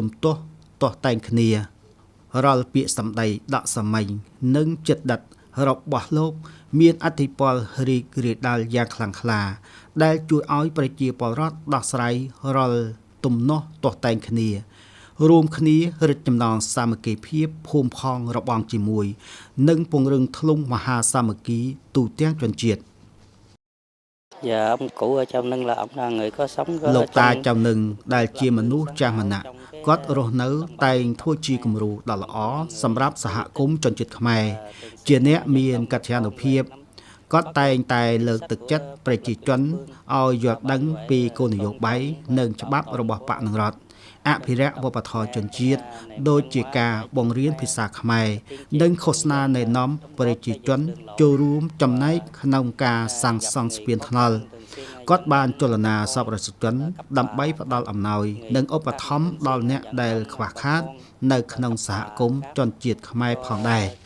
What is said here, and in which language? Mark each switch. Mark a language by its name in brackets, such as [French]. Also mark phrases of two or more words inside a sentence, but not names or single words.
[Khmer] ទាស់ទាស់តែងគ្នារាល់ពាក្យសម្ដីដកសាមញ្ញនិងចិត្តដិតរបស់លោកមានអធិពលរីករាលដាលយ៉ាងខ្លាំងក្លាដែលជួយឲ្យប្រជាពលរដ្ឋដោះស្រាយរាល់ទំនាស់ទាស់តែងគ្នារួមគ្នារឹតចំណងសាមគ្គីភាពភូមិផងរបងជាមួយនិងពង្រឹងធ្លុងមហាសាមគ្គីទូទាំងជនជាតិ [Vietnamese] Dạ ông cụ ở trong Nưng là ông là người có sống [Khmer] លោកតាចំនឹងដែលជាមនុស្សចាស់ម្នាក់គាត់រស់នៅតែងធ្វើជាគំរូដ៏ល្អសម្រាប់សហគមន៍ជនជាតិខ្មែរជា អ្នកមានកិត្យានុភាពគាត់តែងតែលើកទឹកចិត្តប្រជាជនឲ្យយល់ដឹងពីគោលនយោបាយនិងច្បាប់របស់បកនឹងរដ្ឋអភិរក្សវប្បធម៌ជនជាតិដូចជាការបង្រៀនភាសាខ្មែរនិងឃោសនាណែនាំប្រជាជនចូលរួមចំណែកក្នុងការសាងសង់ស្ពានថ្នល់គាត់បានចលនាសប្បុរសជនដើម្បីផ្ដល់អំណោយនិងឧបត្ថម្ភដល់អ្នកដែលខ្វះខាតនៅក្នុងសហគមន៍ជនជាតិខ្មែរផងដែរ